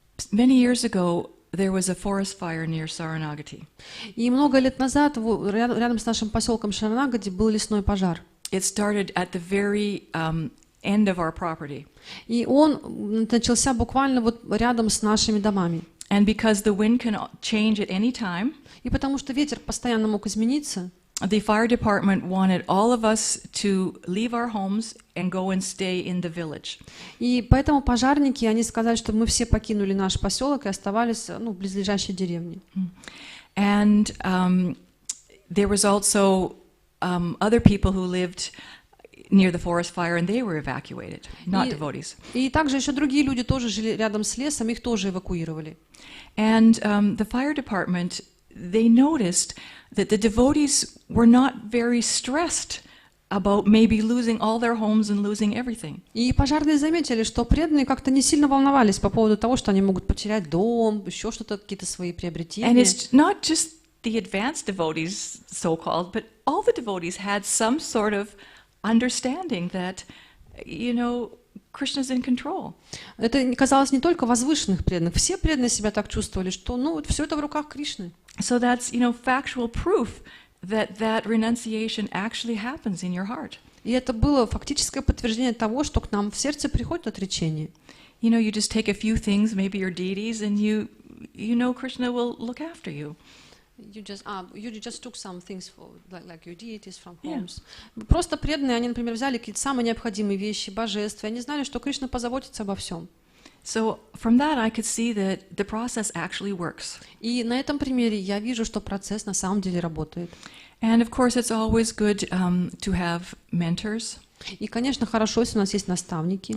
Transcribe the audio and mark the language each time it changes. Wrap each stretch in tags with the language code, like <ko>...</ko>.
<en>Many years ago, there was a forest fire near Saranagati.</en> <ru>И много лет назад рядом с нашим поселком Шаранагади был лесной пожар.</ru> <en>It started at the very end of our property.</en> <ru>И он начался буквально вот рядом с нашими домами.</ru> <en>And because the wind can change at any time,</en> <ru>И потому что ветер постоянно мог измениться,</ru> <en>the fire department wanted all of us to leave our homes and go and stay in the village.</en> <ru>и поэтому пожарники, они сказали, что мы все покинули наш поселок и оставались в близлежащей деревне.</ru> <en>And there was also other people who lived near the forest fire and they were evacuated, not devotees.</en> <ru>И также еще другие люди тоже жили рядом с лесом, их тоже эвакуировали.</ru> <en>And the fire department, they noticed that the devotees were not very stressed about maybe losing all their homes and losing everything.</en> <ru>И пожарные заметили, что преданные как-то не сильно волновались по поводу того, что они могут потерять дом, еще что-то, какие-то свои приобретения.</ru> <en>And it's not just the advanced devotees, so-called, but all the devotees had some sort of understanding that, you know, Krishna's in control.</en> <ru>Это казалось не только возвышенных преданных, все преданные себя так чувствовали, что все это в руках Кришны.</ru> <en>So that's, you know, factual proof that that renunciation actually happens in your heart.</en> <ru>И это было фактическое подтверждение того, что к нам в сердце приходит отречение.</ru> <en>You know, you just take a few things, maybe your deities, and you know Krishna will look after you. You just took some things like your deities from Yeah. homes.</en> <ru>Просто преданные, они, например, взяли какие-то самые необходимые вещи, божества, и они знали, что Кришна позаботится обо всем.</ru> <en>So from that, I could see that the process actually works.</en> <ru>И на этом примере я вижу, что процесс на самом деле работает.</ru> <en>And of course, it's always good to have mentors</en> <ru>И, конечно, хорошо, если у нас есть наставники.</ru>